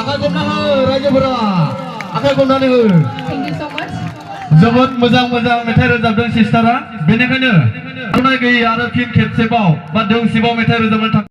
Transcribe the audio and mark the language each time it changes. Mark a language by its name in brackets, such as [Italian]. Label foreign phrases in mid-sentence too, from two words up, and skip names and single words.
[Bodo] हमना हो रायजोफोरा आखाइ खबनानै हो [English] Thank you so much. [Bodo] जोबोद मोजां मोजां मेथाइ रोजाबदों सिस्टारा बेनिखायनो आर'नाइ गैयै आरो फिन खेबसेबाव बा दोंसेबाव मेथाइ रोजाबनो थाखाय